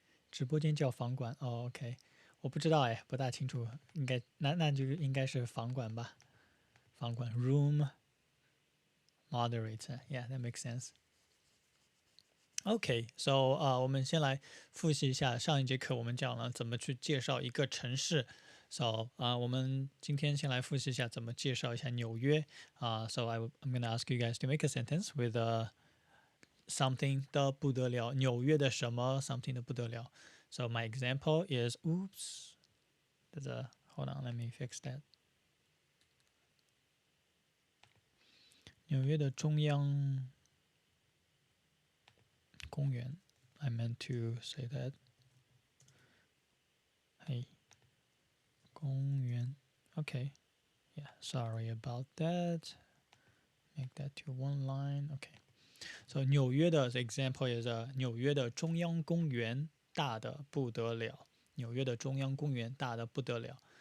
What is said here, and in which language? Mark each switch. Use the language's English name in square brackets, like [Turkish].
[Chinese] 直播间叫房管哦 ，OK， 我不知道哎，不大清楚，应该那就应该是房管吧，房管 [English] room moderator, yeah, that makes sense. [Chinese] OK, so 我们先来复习一下上一节课我们讲了怎么去介绍一个城市。 So 我们今天先来复习一下怎么介绍一下纽约。 [English] So I'm gonna ask you guys to make a sentence with something 的不得了， [Chinese] 纽约的什么 [English] something 的不得了。 So my example is, oops, hold on, let me fix that. [Chinese] 纽约的中央公园 [English] I meant to say that. [Chinese] 嘿，公园 [English] Okay, yeah, sorry about that. Make that to one line. Okay. [Chinese] So 纽约的 [English] example is [Chinese] 纽约的中央公园大的不得了。纽约的中央公园大的不得了。